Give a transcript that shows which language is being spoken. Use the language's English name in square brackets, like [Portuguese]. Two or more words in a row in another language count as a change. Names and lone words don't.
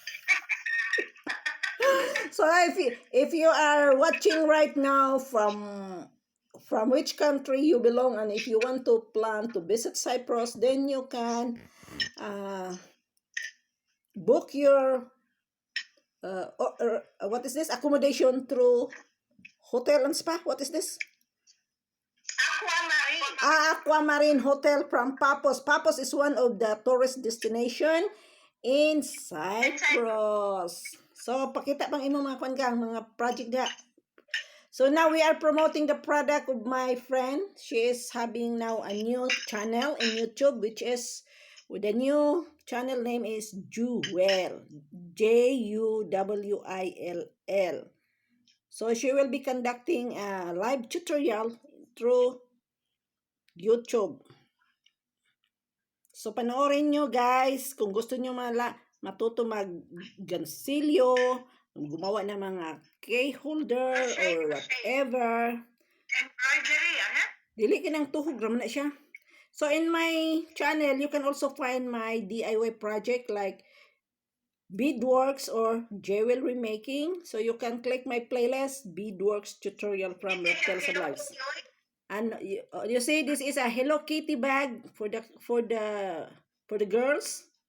[English] So if you are watching right now from which country you belong, and if you want to plan to visit Cyprus, then you can book your what is this, accommodation through hotel and spa. What is this? Aquamarine Hotel from Papos. Papos is one of the tourist destination in Cyprus. [Cebuano] So pakita pang imo mga kuanggang mga project dia. [English] So now we are promoting the product of my friend. She is having now a new channel in YouTube, which is with the new channel name is Jewel, JUWILL. So she will be conducting a live tutorial through YouTube. [Filipino] So panoorin nyo guys kung gusto nyo matuto mag-gansilyo, gumawa ng mga key holder or whatever. [Cebuano] Dili kinang tuhog raman na siya. [English] So in my channel, you can also find my DIY project like Beadworks or jewelry making. So you can click my playlist, Beadworks tutorial from Rafthelsa Lives. And you see, this is a Hello Kitty bag for the girls.